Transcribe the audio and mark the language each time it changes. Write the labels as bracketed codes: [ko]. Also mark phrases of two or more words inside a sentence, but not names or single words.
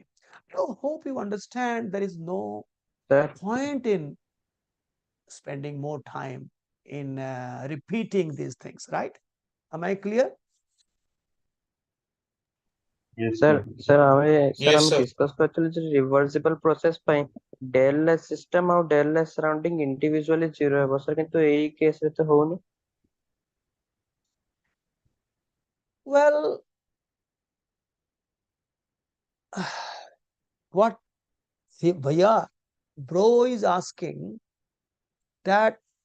[en] I hope you understand there is no Sir, point in spending more time in repeating these things, right? Am I clear? Yes, sir, sir. sir, Yes, [or] ଆମେ [en] sir. [or] discuss କରିଥିଲୁ ଯେ [en] reversible process [or] ପାଇଁ [en] del S system [or] ଆଉ [en] del S surrounding individually zero [or] ହେବ sir, କିନ୍ତୁ ଏଇ case ରେ ତ ହଉନି. [en] Well, what Bhaiya, bro is asking that